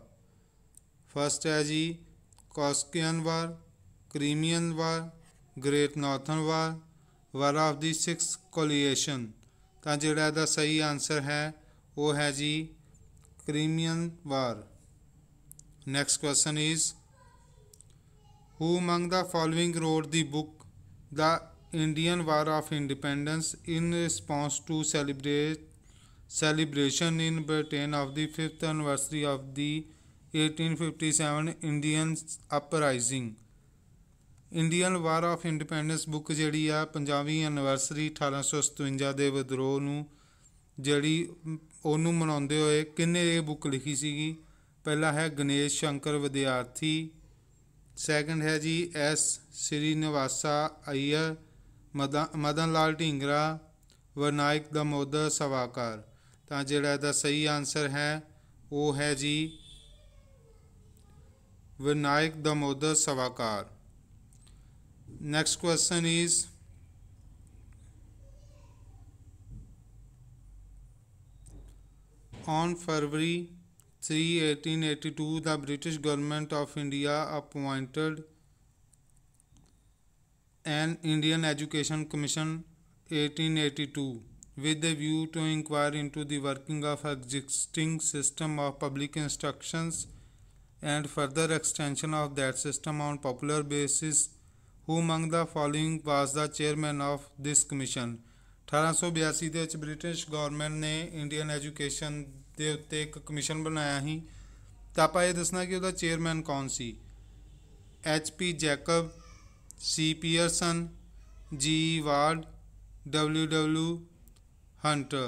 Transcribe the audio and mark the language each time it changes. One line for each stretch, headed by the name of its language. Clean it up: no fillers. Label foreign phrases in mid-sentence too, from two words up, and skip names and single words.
Punjabi: ਫਸਟ ਹੈ ਜੀ ਕਾਸਕੀਅਨ ਵਾਰ, ਕ੍ਰੀਮੀਅਨ ਵਾਰ, ਗ੍ਰੇਟ ਨਾਰਥਰਨ ਵਾਰ, ਵਾਰ ਆਫ ਦੀ 6th ਕੋਲੀਏਸ਼ਨ। ਤਾਂ ਜਿਹੜਾ ਇਹਦਾ ਸਹੀ ਆਨਸਰ ਹੈ ਉਹ ਹੈ ਜੀ ਕ੍ਰੀਮੀਅਨ ਵਾਰ।
English: Next question is, who among the following wrote the book The Indian War of Independence in response to celebration in Britain of the 5th anniversary of the 1857 Indian Uprising?
Punjabi: ਇੰਡੀਅਨ ਵਾਰ ਆਫ ਇੰਡੀਪੈਂਡੈਂਸ ਬੁੱਕ ਜਿਹੜੀ ਆ 50ਵੀਂ ਐਨੀਵਰਸਰੀ 1857 ਦੇ ਵਿਦਰੋਹ ਨੂੰ ਜਿਹੜੀ ਉਹਨੂੰ ਮਨਾਉਂਦੇ ਹੋਏ ਕਿਹਨੇ ਇਹ ਬੁੱਕ ਲਿਖੀ ਸੀਗੀ? ਪਹਿਲਾ ਹੈ ਗਣੇਸ਼ ਸ਼ੰਕਰ ਵਿਦਿਆਰਥੀ, ਸੈਕੰਡ ਹੈ ਜੀ ਐਸ ਸ੍ਰੀਨਿਵਾਸਾ ਅਈਅਰ, ਮਦਨ ਲਾਲ ਢੀਂਗਰਾ, ਵਿਨਾਇਕ ਦਮੋਦਰ ਸਵਾਕਾਰ। ਤਾਂ ਜਿਹੜਾ ਇਹਦਾ ਸਹੀ ਆਨਸਰ ਹੈ ਉਹ ਹੈ ਜੀ ਵਿਨਾਇਕ ਦਮੋਦਰ ਸਵਾਕਾਰ।
English: Next question is, on February 3, 1882, the British government of India appointed an Indian Education Commission 1882 with a view to inquire into the working of existing system of public instructions and further extension of that system on popular basis. Who among the following was the chairman of this commission?
Punjabi: 1882 ਦੇ ਵਿੱਚ
English: British government
Punjabi: ਨੇ
English: Indian education
Punjabi: ਦੇ ਉੱਤੇ ਇੱਕ ਕਮਿਸ਼ਨ ਬਣਾਇਆ ਸੀ। ਤਾਂ ਆਪਾਂ ਇਹ ਦੱਸਣਾ ਕਿ ਉਹਦਾ ਚੇਅਰਮੈਨ ਕੌਣ ਸੀ? HP ਜੈਕਬ, C ਪੀਅਰਸਨ, G ਵਾਰਡ, W ਹੰਟਰ।